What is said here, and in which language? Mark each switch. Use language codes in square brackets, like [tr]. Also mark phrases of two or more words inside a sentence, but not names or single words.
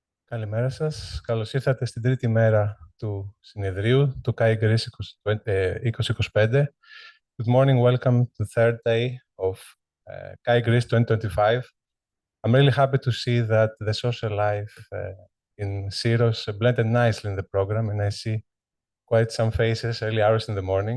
[el] Καλημέρα σας. Καλώς ήρθατε στην τρίτη μέρα του συνεδρίου του KAI Greece 2025. [en] Good morning, welcome to the third day of KAI Greece 2025. I'm really happy to see that the social life in Syros blended nicely in the program, and I see quite some faces early hours in the morning.